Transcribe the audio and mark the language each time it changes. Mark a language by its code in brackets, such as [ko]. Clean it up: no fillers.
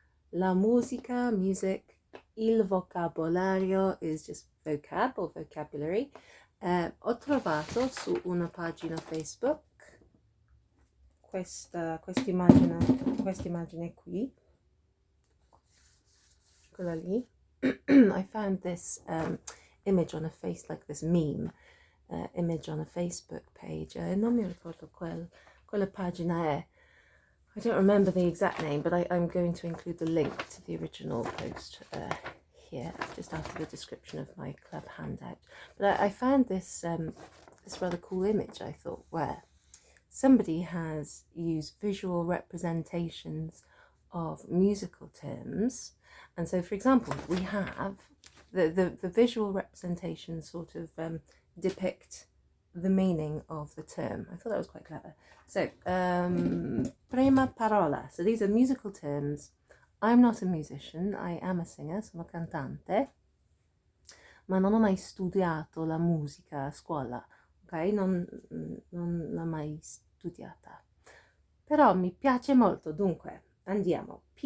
[en] La musica, music, il vocabolario is just vocab or vocabulary. [it] Ho trovato su una pagina Facebook questa immagine qui, quella lì. [en] I found this image on a face, like this meme. Image on a Facebook page. [it] Non mi ricordo quella pagina è. [en] I don't remember the exact name, but I'm going to include the link to the original post here, just after the description of my club handout. But I found this this rather cool image, I thought, where somebody has used visual representations of musical terms. And so, for example, we have the visual representation sort of depict the meaning of the term. I thought that was quite clever. So, [it] prima parola. [en] So these are musical terms. I'm not a musician, I am a singer, [it] sono cantante, ma non ho mai studiato la musica a scuola, ok? Non l'ho mai studiata. Però mi piace molto, dunque, andiamo.